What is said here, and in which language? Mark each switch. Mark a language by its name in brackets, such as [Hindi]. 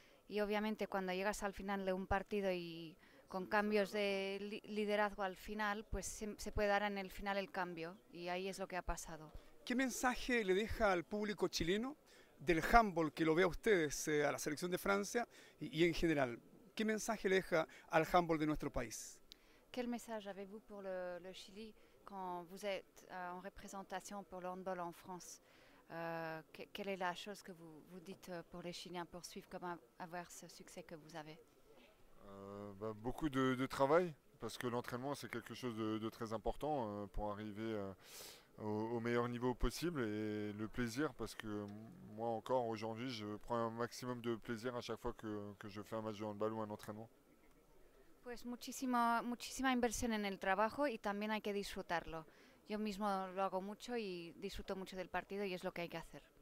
[Spanish] Y obviamente cuando llegas al final de un partido y con cambios de liderazgo al final, pues se puede dar en el final el cambio y ahí es lo que ha pasado. ¿Qué mensaje le deja al público chileno del handball que lo ve a ustedes, a la selección de Francia y en general? ¿Qué mensaje le deja al handball de nuestro país? [French] Quel message avez-vous pour le Chili quand vous êtes en représentation pour le handball en France? Quelle est la chose que vous dites pour les Chiliens pour suivre comment avoir ce succès que vous avez? Beaucoup de travail, parce que l'entraînement c'est quelque chose de très important pour arriver au meilleur niveau possible, et le plaisir, parce que moi encore aujourd'hui je prends un maximum de plaisir à chaque fois que je fais un match de handball ou un entraînement. [Spanish] Pues muchísima inversión en el trabajo y también hay que disfrutarlo. Yo mismo lo hago mucho y disfruto mucho del partido y es lo que hay que hacer.